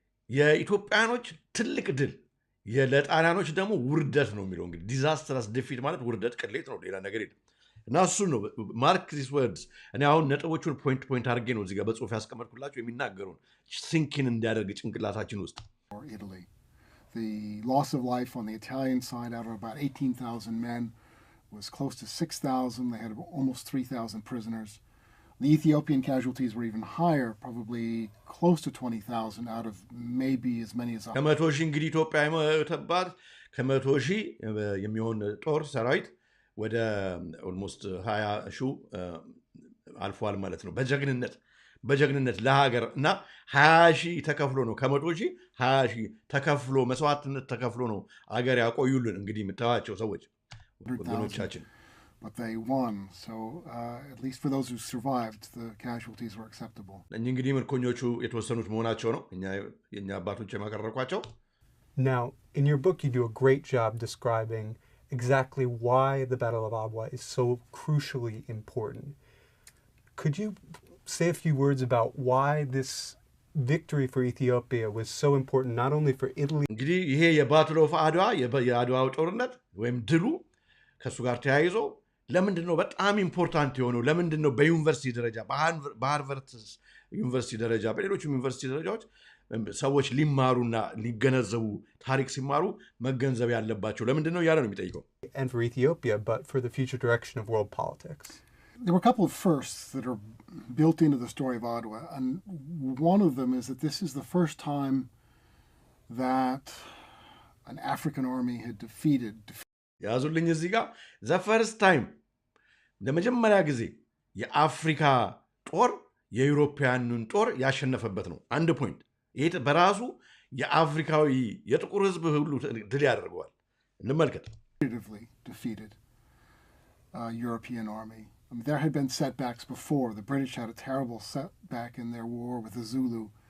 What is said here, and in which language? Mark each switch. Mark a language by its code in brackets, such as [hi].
[am] የኢትዮጵያኖች ትልቅ ድል ለጣሊያኖች ደግሞ ውርደት ነው የሚለው። እንግዲህ ዲዛስተርስ ዲፊት ማለት ውርደት፣ ቅሌት ነው፣ ሌላ ነገር የለም። እና እሱ ነው [en] ማርክ ዚስ ወርድስ። [am] እኔ አሁን ነጥቦቹን ፖይንት አድርጌ ነው እዚህ ጋር በጽሁፍ ያስቀመጥኩላችሁ የሚናገሩን ሲንኪን እንዲያደርግ ጭንቅላታችን ውስጥ። [en] Italy. The loss of life on the Italian side out of about 18,000 men was close to 6,000. They had almost 3,000 prisoners. The Ethiopian casualties were even higher, probably close to 20,000 out of maybe as many as [am] 100,000 እንግዲህ ኢትዮጵያ የሞተባት 100,000 የሚሆን ጦር ሰራዊት ወደ ኦልሞስት 20,000 አልፏል ማለት ነው። በጀግንነት ለሀገር እና 20,000 ተከፍሎ ነው ከ100,000 20,000 ተከፍሎ መስዋዕትነት ተከፍሎ ነው አገር ያቆዩልን። እንግዲህ የምታዩዋቸው ሰዎች ወገኖቻችን [en] but they won, so at least for those who survived, the casualties were acceptable. [am] እንግዲህ ምርኮኞቹ የተወሰኑት መሆናቸው ነው የኛ አባቶች የማቀረቋቸው። [en] Now, in your book you do a great job describing exactly why the Battle of Adwa is so crucially important. Could you say a few words about why this victory for Ethiopia was so important, not only for Italy? [am] እንግዲህ ይሄ የባትል ኦፍ አድዋ የአድዋው ጦርነት ወይም ድሉ ከሱ ጋር ተያይዞ ለምንድን ነው በጣም ኢምፖርታንት የሆነው? ለምንድን ነው በዩኒቨርሲቲ ደረጃ በሃርቨርድ ዩኒቨርሲቲ ደረጃ በሌሎችም ዩኒቨርሲቲ ደረጃዎች ሰዎች ሊማሩና ሊገነዘቡ ታሪክ ሲማሩ መገንዘብ ያለባቸው ለምንድን ነው ያለ ነው የሚጠይቀው? [en] And for Ethiopia, but for the future direction of world politics. There were a couple of firsts that are built into the story of Adwa, and one of them is that this is the first time that an African army had defeated. [am] ያዙልኝ እዚህ ጋር [en] the first time [am] ለመጀመሪያ ጊዜ የአፍሪካ ጦር የዩሮፒያንን ጦር ያሸነፈበት ነው። አንድ ፖይንት ይሄ በራሱ የአፍሪካዊ የጥቁር ህዝብ ሁሉ ድል ያደርገዋል። እንመልከት። [en] Defeated European army. I mean, there had been setbacks before. The British had a terrible setback in their war with the Zulu.